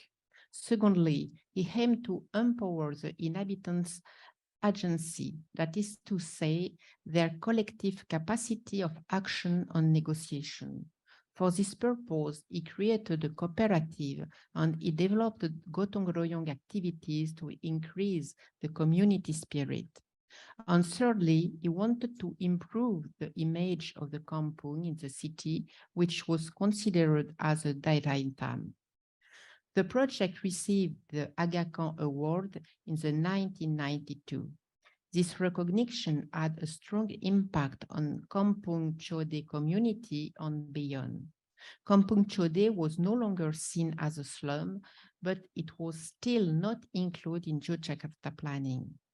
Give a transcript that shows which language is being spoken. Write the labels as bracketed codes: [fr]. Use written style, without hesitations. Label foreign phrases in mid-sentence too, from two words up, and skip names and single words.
[en] Secondly, he aimed to empower the inhabitants' agency, that is to say, their collective capacity of action and negotiation. For this purpose, he created a cooperative and he developed [id] gotong royong [en] activities to increase the community spirit. And thirdly, he wanted to improve the image of the kampong in the city, which was considered as a [id] daerah hitam. [en] The project received the Aga Khan Award in the 1992. This recognition had a strong impact on Kampung Chode community and beyond. Kampung Chode was no longer seen as a slum, but it was still not included in Yogyakarta planning.